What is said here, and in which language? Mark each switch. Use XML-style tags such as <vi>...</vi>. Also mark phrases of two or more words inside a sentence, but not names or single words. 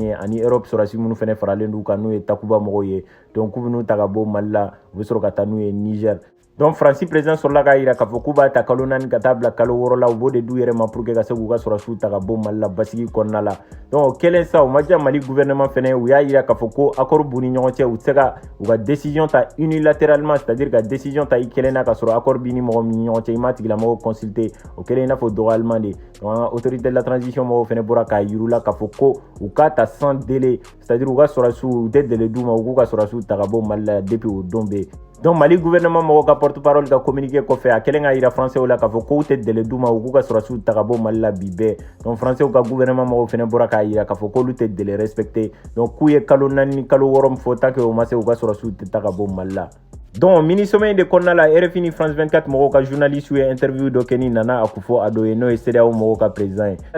<bm>ye ani Europe sɔrɔsi minnu fɛnɛ faralen d'u kan n'o ye Takuba mɔgɔw ye donc k'u bɛn'u ta ka bɔ Mali la u bɛ sɔrɔ ka taa n'u ye Niger donc Faransi président sɔrɔla k'a yira k'a fɔ k'u b'a ta kalo 4 ka taa bila kalo 6 la u b'o de d'u yɛrɛ ma pour que ka se k'u ka sɔrɔsiw ta ka bɔ Mali la basigi kɔnɔna la donc o kelen sa o ma diya Mali gouvernement fɛnɛ u y'a yira k'a fɔ ko accord b'u ni ɲɔgɔn cɛ u tɛ se ka u ka décision ta</bm> <fr>unilatéralement c'est-à-dire</fr> <bm>ka décision ta i kelen na ka sɔrɔ accord b'i ni mɔgɔ min ni ɲɔgɔn cɛ i m'a tigilamɔgɔ consulter o kelen i n'a fɔ dɔgɔyalima de donc an ka</bm> <fr>autorité de la transition</fr> <bm>mɔgɔw fɛnɛ bɔra k'a yir'u la k'a fɔ ko u k'a ta</bm> <fr>sans délai c'est-à-dire</fr> <bm>u ka sɔrɔsiw u tɛ délai d'u ma u k'u ka sɔrɔsiw ta ka bɔ Mali la depuis o don bɛ donc Mali gouvernement mɔgɔw ka porte-parole ka communiqué kɔfɛ a kɛlen ka yira français la k'a fɔ k'u tɛ délai d'u ma u k'u ka sɔrɔsiw ta ka bɔ Mali la bi bɛɛ donc français ka gouvernement mɔgɔw fɛnɛ bɔra k'a yira k'a fɔ k'olu tɛ</bm> <fr>délai respecté</fr> <bm>donc k'u ye kalo 4 ni kalo 6 min fɔ</bm> <fr>tant que</fr> <bm>o ma se u ka sɔrɔsiw tɛ ta ka bɔ Mali la donc</bm> <fr>mini sommet de</fr> <bm>konna la RFI ni France 24 mɔgɔw ka journaliste ye interview dɔ kɛ ni Nana Akufo Addo ye n'o ye CEDEAO mɔgɔw ka président ye.</bm>